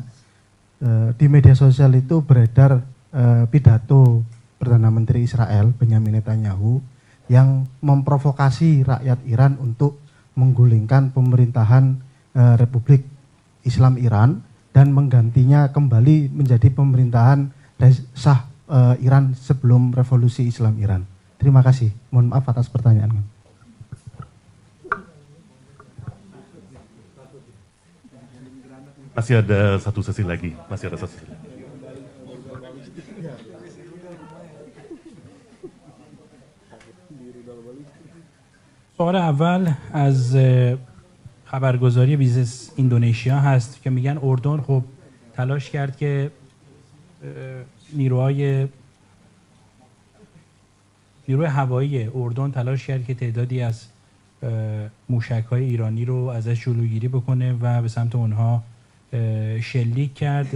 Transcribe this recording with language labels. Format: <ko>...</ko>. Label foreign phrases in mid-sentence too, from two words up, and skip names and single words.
<id>Di media sosial itu beredar pidato Perdana Menteri Israel Benyamin Netanyahu yang memprovokasi rakyat Iran untuk menggulingkan pemerintahan Republik Islam Iran dan menggantinya kembali menjadi pemerintahan sah Iran sebelum revolusi Islam Iran. Terima kasih. Mohon maaf atas pertanyaan. Masih ada satu sesi lagi. Masih ada satu sesi lagi.</id> <fa>سوال اول از خبرگزاری بیزنس ایندونزیا هست که میگن اردن خب تلاش کرد که نیروی هوایی اردن تلاش کرد که تعدادی از موشک‌های ایرانی رو ازش جلوگیری بکنه و به سمت اونها شلیک کرد.</fa>